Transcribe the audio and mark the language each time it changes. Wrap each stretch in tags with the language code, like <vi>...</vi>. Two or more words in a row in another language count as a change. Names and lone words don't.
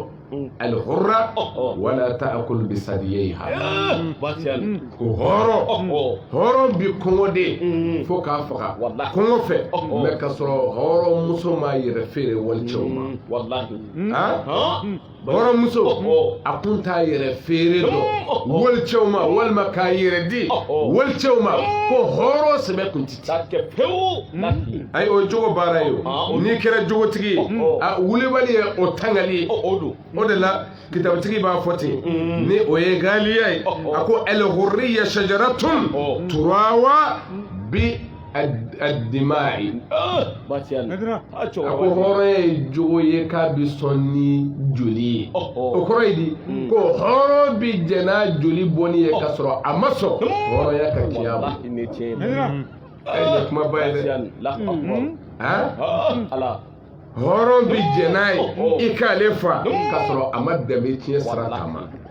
<ar>الحرة ولا تأكل بثدييها</ar> <bm>ko hɔrɔn bi kɔngɔ de fo k'a faga kɔngɔ fɛ mais ka sɔrɔ hɔrɔnmuso ma yɛrɛ feere walicɛw ma hɔrɔnmuso a kun t'a yɛrɛ feere dɔn walicɛw ma walima k'a yɛrɛ di walicɛw ma ko hɔrɔn sɛbɛ kun ti ayi o jogo baara ye o n'i kɛra jogotigi ye a wulibali ye o tangali ye o de la kitabutigi b'a fɔ ten ni o ye galiya ye a ko</bm> <ar>الحرية شجرة تروى بالدماء</ar> <bm>a ko hɔrɔnya ye jogo ye k'a bi sɔn ni joli ye o kɔrɔ ye di ko hɔrɔn bi jɛn n'a joli bɔnni ye ka sɔrɔ a ma sɔn hɔrɔnya ka tiɲɛ ma ayi kuma ba ye dɛ hɔrɔn bi jɛn n'a ye i k'ale fa ka sɔrɔ a ma dɛmɛ tiɲɛ sira ta ma</bm>